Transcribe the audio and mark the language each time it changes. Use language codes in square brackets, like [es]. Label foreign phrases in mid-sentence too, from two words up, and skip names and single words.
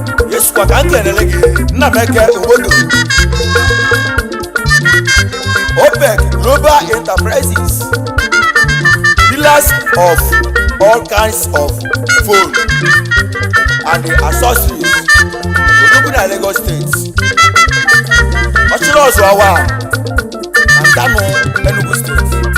[ig] Yesu kwa ka m kelele gị. Nna m eke obodo. [en] opec Global Enterprises. Dealers of all kinds of phone and the accessories. [ig] Odogwu na Lagos State. Ọchịrị ọzọ awa. Na Kano, Enugu State.